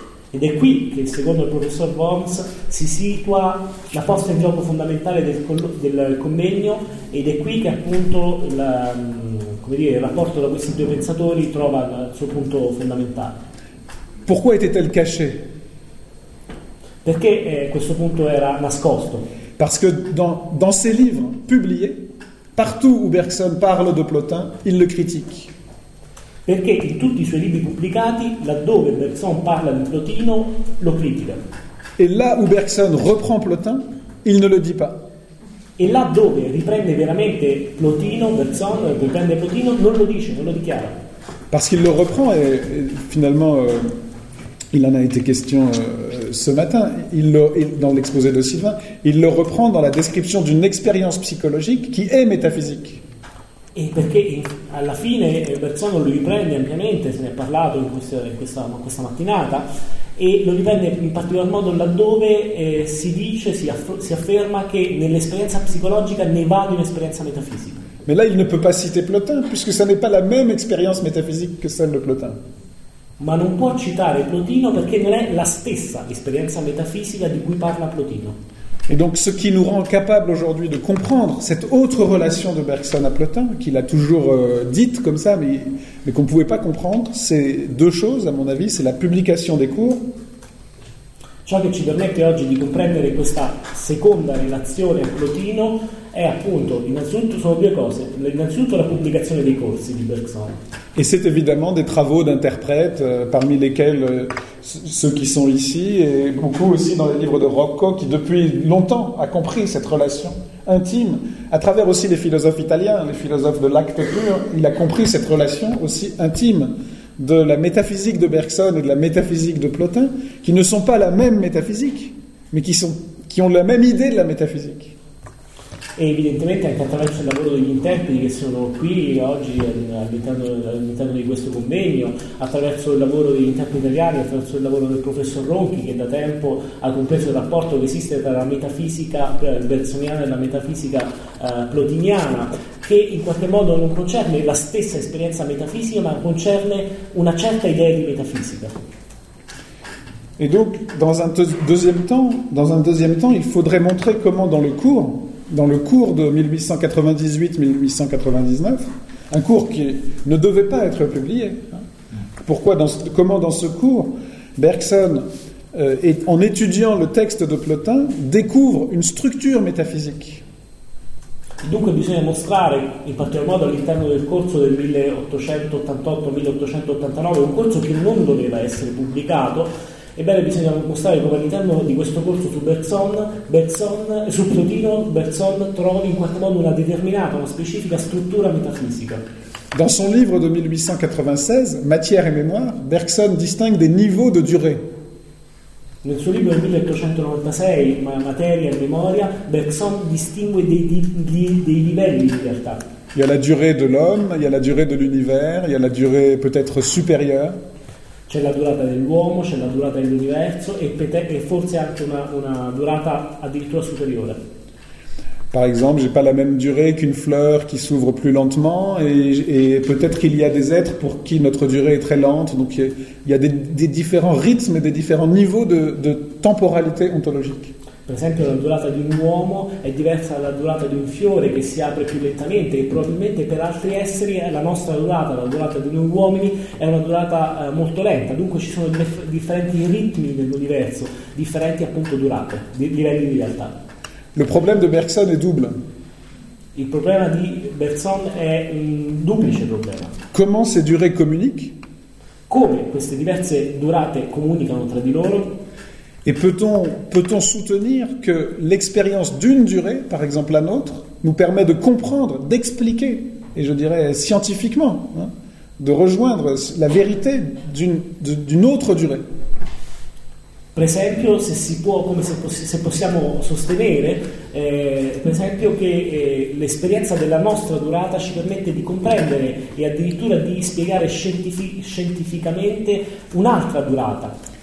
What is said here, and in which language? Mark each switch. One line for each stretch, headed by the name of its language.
Italian: Ed è qui che, secondo il professor Worms, si situa la posta in gioco fondamentale del convegno, ed è qui che appunto il rapporto tra questi due pensatori trova il suo punto fondamentale.
French: Pourquoi était-elle cachée?
Italian: Perché questo punto era nascosto?
French: Parce que dans ses livres publiés, partout où Bergson parle de Plotin, il le critique.
Italian: Perché in tutti i suoi libri pubblicati, laddove Bergson parla di Plotino, lo critica.
French: E là où Bergson reprend Plotin, il ne le dit pas.
Italian: E là dove riprende veramente Plotino, Bergson riprende Plotino, non lo dice, non lo dichiara.
French: Parce qu'il le reprend et finalement il en a été question ce matin, dans l'exposé de Sylvain, il le reprend dans la description d'une expérience psychologique qui est métaphysique.
Italian: E perché alla fine Bergson lo riprende ampiamente, se ne è parlato in questa mattinata, e lo riprende in particolar modo laddove si afferma che nell'esperienza psicologica ne va di un'esperienza metafisica.
French: Ma là il ne peut pas citer Plotin, puisque ça n'est pas la même expérience métaphysique que celle de Plotin.
Italian: Ma non può citare Plotino perché non è la stessa esperienza metafisica di cui parla Plotino.
French: Et donc ce qui nous rend capable aujourd'hui de comprendre cette autre relation de Bergson à Plotin, qu'il a toujours dite comme ça, mais qu'on ne pouvait pas comprendre, c'est deux choses, à mon avis, c'est la publication des cours.
Italian: Ciò che ci permette oggi di comprendere questa seconda relazione a Plotino è appunto, innanzitutto sono due cose, innanzitutto la pubblicazione dei corsi di Bergson.
French: Et c'est évidemment des travaux d'interprètes, parmi lesquels ceux qui sont ici, et beaucoup aussi dans les livres de Rocco, qui depuis longtemps a compris cette relation intime, à travers aussi les philosophes italiens, les philosophes de l'acte pur, il a compris cette relation aussi intime de la métaphysique de Bergson et de la métaphysique de Plotin, qui ne sont pas la même métaphysique, mais qui ont la même idée de la métaphysique.
Italian: E evidentemente anche attraverso il lavoro degli interpreti che sono qui oggi all'interno di questo convegno, attraverso il lavoro degli interpreti italiani, attraverso il lavoro del professor Ronchi, che da tempo ha compreso il rapporto che esiste tra la metafisica bersoniana e la metafisica plotiniana, che in qualche modo non concerne la stessa esperienza metafisica, ma concerne una certa idea di metafisica.
French: E donc, dans un deuxième temps, il faudrait montrer comment dans le cours de 1898-1899, un cours qui ne devait pas être publié. Comment dans ce cours, Bergson, en étudiant le texte de Plotin, découvre une structure métaphysique.
Italian: Donc, bisogna mostrare, in particolar modo all'interno del corso del 1888-1889, un corso che non doveva essere pubblicato. Ebbene, bisogna mostrare come all'interno di questo corso su Plotino, Bergson trovi in qualche modo una determinata, una specifica struttura metafisica.
French: Dans son livre de 1896, Matière et mémoire, Bergson distingue des niveaux de durée.
Italian: Nel suo libro del 1896, Materia e memoria, Bergson distingue dei livelli di libertà.
French: Il y a la durée de l'homme, il y a la durée de l'univers, il y a la durée peut-être supérieure.
Italian: C'è la durata dell'uomo, c'è la durata dell'universo e forse anche una durata addirittura superiore.
French: Par exemple, j'ai pas la même durée qu'une fleur qui s'ouvre plus lentement et peut-être qu'il y a des êtres pour qui notre durée est très lente, donc il y a des différents rythmes et des différents niveaux de temporalité ontologique.
Italian: Per esempio, la durata di un uomo è diversa dalla durata di un fiore che si apre più lentamente, e probabilmente per altri esseri è la nostra durata, la durata di noi uomini, è una durata molto lenta. Dunque ci sono differenti ritmi nell'universo, differenti appunto durate, livelli di realtà.
French: Le problème de Bergson est double.
Italian: Il problema di Bergson è un duplice problema.
French: Comment ces durées communiquent?
Italian: come queste diverse durate comunicano tra di loro?
French: Et peut-on soutenir que l'expérience d'une durée, par exemple la nôtre, nous permet de comprendre, d'expliquer, et je dirais scientifiquement, hein, de rejoindre la vérité d'une autre durée?
Italian: Per esempio, se si può, come se possiamo sostenere, per esempio, che l'esperienza della nostra durata ci permette di comprendere e addirittura di spiegare scientificamente un'altra durata.